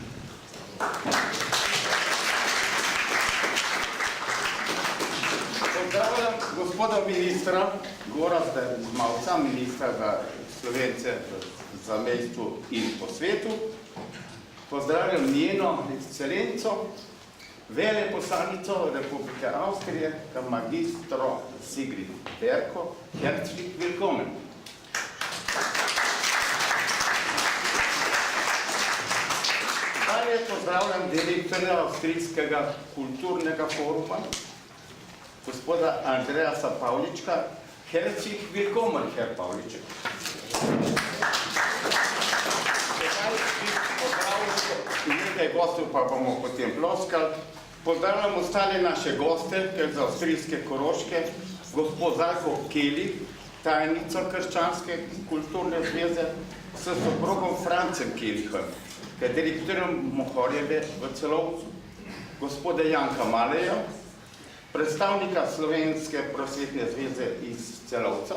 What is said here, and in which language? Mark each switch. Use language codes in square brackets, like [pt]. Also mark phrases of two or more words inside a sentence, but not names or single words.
[sl] Pozdravljam gospoda ministra Gorazda Zmavca, ministra za Slovence v zamejstvu in po svetu. Pozdravljam njeno ekscelenco, veleposlanico Republike Avstrije, magistro Sigrid Berko. [de] Herzlich willkommen. [sl] Dalje pozdravljam direktorja Avstrijskega kulturnega foruma, gospoda Andreasa Pavlička. [de] Herzlich willkommen, Herr Pavliček. [sl] Nekaj gostov pa bomo potem ploskali. Pozdravljam ostale naše goste, ker za avstrijske Koroške, gospod Zajko Keli, tajnico Krščanske kulturne zveze, s soprogom Francem Kelihom, direktorjem Mohorjeve v Celovcu, gospoda Janka Maleja, predstavnika Slovenske prosvetne zveze iz Celovca.